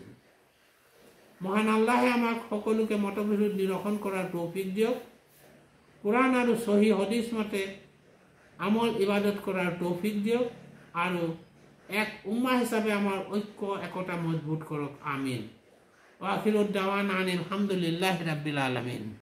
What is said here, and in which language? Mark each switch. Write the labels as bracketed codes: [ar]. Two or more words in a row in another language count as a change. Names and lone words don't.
[as] মহান আল্লাহে আমাক সকলোকে মতবিৰোধ নিৰসন কৰাৰ তৌফিক দিয়ক। কোৰাণ আৰু সহি হদিছ মতে আমল ইবাদত কৰাৰ তৌফিক দিয়ক আৰু এক উম্মাহ হিচাপে আমাৰ ঐক্য একতা মজবুত কৰক। আমিন। [ar] وآخر دعوانا أن الحمد لله رب العالمين.